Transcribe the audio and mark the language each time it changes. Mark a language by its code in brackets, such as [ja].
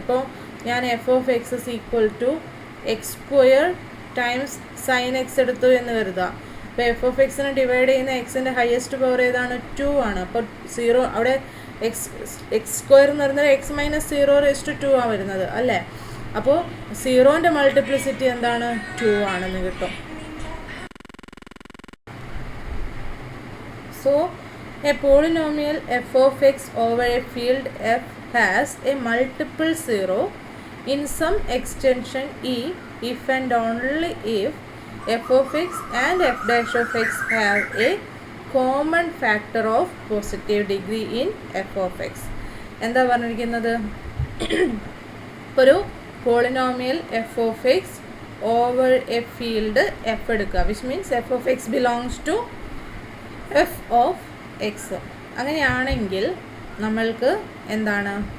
[ml] ഇപ്പോൾ ഞാൻ [en] f of x is equal to x square times sine x [ml] എടുത്തു എന്ന് കരുതുക. അപ്പോൾ എഫ് ഓഫ് എക്സിനെ ഡിവൈഡ് ചെയ്യുന്ന എക്സിൻ്റെ ഹയസ്റ്റ് പവർ ഏതാണ്? 2 ആണ്. അപ്പോൾ സീറോ അവിടെ എക്സ് സ്ക്വയർ എന്ന് പറയുന്നത് എക്സ് മൈനസ് 0 റേസ് ടു 2 ആണ് വരുന്നത് അല്ലേ? അപ്പോൾ സീറോൻ്റെ മൾട്ടിപ്ലിസിറ്റി എന്താണ്? 2 ആണെന്ന് കിട്ടും. [en] So a polynomial f of x over a field f has a multiple zero in some extension E if and only if f of x and f dash of x have a common factor of positive degree in f of x. [ml] എന്താ പറഞ്ഞിരിക്കുന്നത്? [en] ഒരു polynomial f of x over a field f എടുക്കുക, which means f of x belongs to f of x. [ml] അങ്ങനെയാണെങ്കിൽ നമ്മൾക്ക് എന്താണ്?